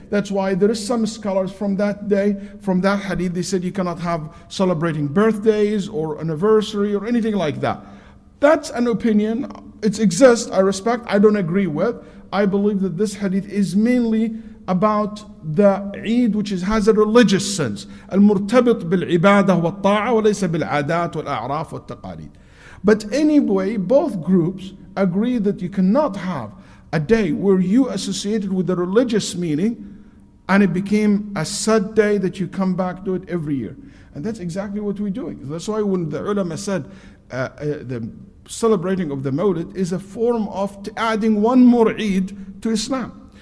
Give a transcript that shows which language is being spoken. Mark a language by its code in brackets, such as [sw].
[en] That's why there is some scholars from that day, from that hadith, they said you cannot have celebrating birthdays or anniversary or anything like that. That's an opinion. It exists, I respect, I don't agree with. I believe that this hadith is mainly about the Eid which has a religious sense. [ar] المرتبط بالعبادة والطاعة وليس بالعادات والأعراف والتقاليد. [en] But anyway, both groups agree that you cannot have a day where you associated with the religious meaning and it became a sad day that you come back to it every year. And that's exactly what we're doing. That's why when the ulama said the celebrating of the Mawlid is a form of adding one more Eid to Islam.